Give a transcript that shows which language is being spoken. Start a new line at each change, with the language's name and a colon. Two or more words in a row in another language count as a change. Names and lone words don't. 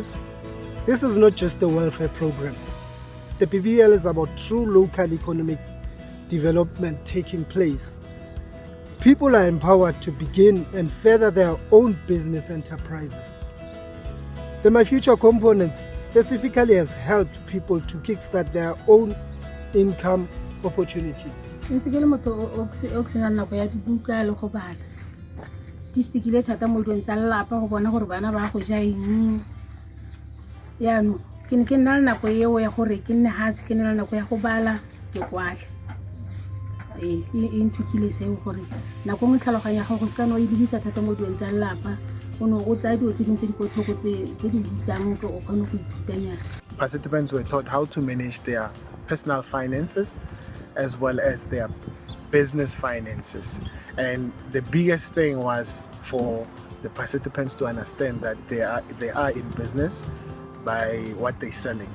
English: This is not just a welfare program. The BBL is about true local economic development taking place. People are empowered to begin and further their own business enterprises. The My Future components specifically has helped people to kickstart their own income opportunities.
Tswana: Ke stikile thata mo dilong tsa lelapa go bona gore bana ba go ja eng yaanong ke ne ke nna le nako eo ya gore ke nne hatsi ke nne le nako ya go bala ke kwale e nthukile seo gore nako ngwe tlhaloganya ga go se ka no e dibisa thata mo dilong tsa lelapa o no o tsaya dilo tse dingwe tse di botlhoko tse di rutang go o kgone go ithutanyana.
English: Participants were taught how to manage their personal finances as well as their business finances. And the biggest thing was for the participants to understand that they are in business by what they're selling.